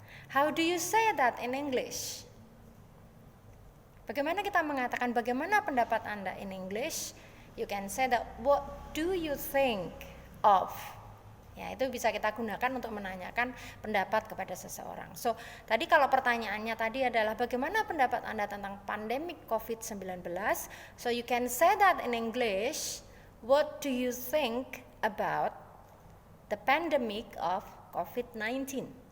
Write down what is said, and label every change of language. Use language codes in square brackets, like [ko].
[en] How do you say that in English? [id] Bagaimana kita mengatakan bagaimana pendapat Anda [en] in English? You can say that what do you think of? [id] Ya, itu bisa kita gunakan untuk menanyakan pendapat kepada seseorang. So, tadi kalau pertanyaannya tadi adalah bagaimana pendapat Anda tentang pandemik COVID-19? [en] So, you can say that in English, what do you think about the pandemic of COVID-19?